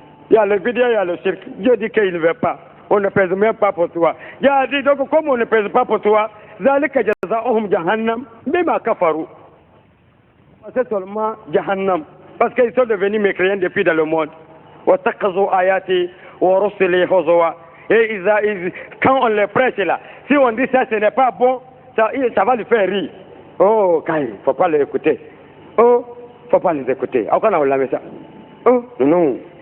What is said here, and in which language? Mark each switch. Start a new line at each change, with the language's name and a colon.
French: Il y a le bidya, il y a le shirk. Dieu dit qu'il ne veut pas. On ne pèse même pas pour toi. Dieu a dit, donc comme on ne pèse pas pour toi,
Arabic: zalika jazaohum jahannam bima kafaru.
French: C'est seulement jahannam. Parce qu'ils sont devenus mécréants depuis dans le monde.
Arabic: وَاتَّخَذُوا آيَاتِي وَرُسُلِي هُزُوًا.
French: Et quand on les prêche là, si on dit ça, ce n'est pas bon, ça va lui faire rire. Oh, il ne faut pas les écouter. Oh, il ne faut pas les écouter. Oh, non.